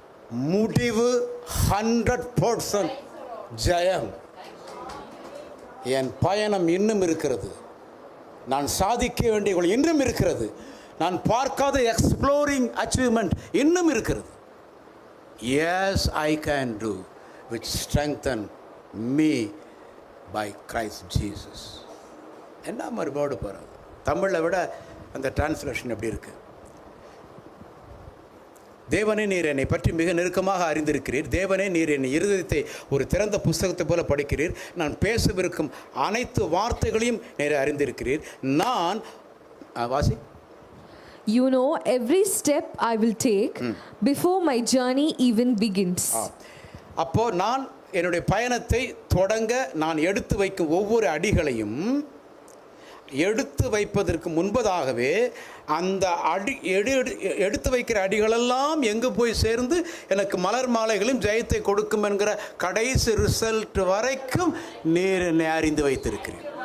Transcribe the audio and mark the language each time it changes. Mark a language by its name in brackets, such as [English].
[Tamil] முடிவு 100% ஜெயம். என் பயணம் இன்னும் இருக்கிறது. நான் சாதிக்க வேண்டியவர்கள் இன்னும் இருக்கிறது. நான் பார்க்காத எக்ஸ்ப்ளோரிங் அச்சீவ்மெண்ட் இன்னும் இருக்கிறது. [English] Yes, I can do which strengthen me by Christ Jesus. [Tamil] என்ன மாதிரி வேர்டு போகிறது? தமிழை விட அந்த டிரான்ஸ்லேஷன் எப்படி இருக்கு? தேவனே, நீர் என்னை பற்றி மிக நெருக்கமாக அறிந்திருக்கிறீர். தேவனே, நீர் என் இருதயத்தை ஒரு திறந்த புஸ்தகத்தை போல படிக்கிறீர். நான் பேசவிருக்கும் அனைத்து வார்த்தைகளையும் நீர் அறிந்திருக்கிறீர். நான் வாசி. [English] You know every step I will take before my journey even begins. [Tamil] அப்போ நான் என்னுடைய பயணத்தை தொடங்க நான் எடுத்து வைக்கும் ஒவ்வொரு அடிகளையும் எடுத்து வைப்பதற்கு முன்பதாகவே அந்த எடுத்து வைக்கிற அடிகளெல்லாம் எங்கே போய் சேர்ந்து எனக்கு மலர் மாலைகளும் ஜெயத்தை கொடுக்கும் என்கிற கடைசி ரிசல்ட் வரைக்கும் நீர் என்னை அறிந்து வைத்திருக்கிறேன்.